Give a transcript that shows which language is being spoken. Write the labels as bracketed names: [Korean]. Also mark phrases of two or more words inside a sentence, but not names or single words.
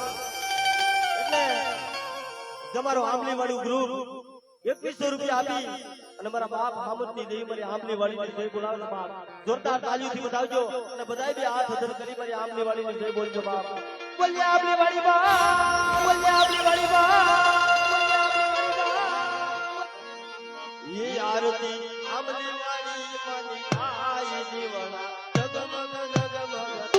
[Gujarati] એટલે તમારો આંબલી વાળું ગ્રુપ 2100 રૂપિયા આપી અને મારા બાપ હામદની દેવી મારી આંબલી વાળીની જય બોલાવજો બાપ. જોરદાર તાલીઓથી બતાવજો અને બધાય બી હાથ અધર કરી મારી આંબલી વાળીની જય બોલજો બાપ. બોલ્યા આંબલી વાળી બાપ, બોલ્યા આંબલી વાળી બાપ, [Hindi] ये आरती आंबली वाली मानी आई दीवाना जगमग जगमग